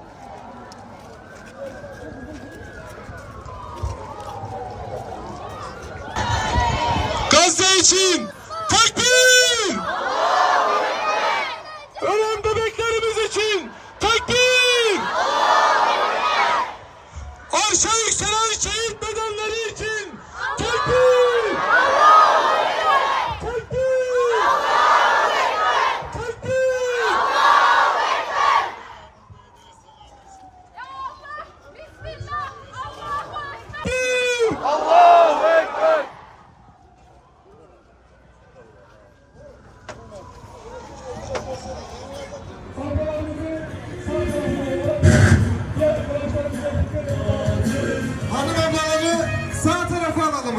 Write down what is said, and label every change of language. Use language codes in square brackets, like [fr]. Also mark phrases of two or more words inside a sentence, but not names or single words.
[tr] Gazze için takbir! Ölen bebeklerimiz için takbir! Arşa yükselen şehit bedenleri için takbir! Takbir! Takbir! Bismillah! [ar] الله أكبر! [tr] Hanımefendileri sağ tarafa alalım.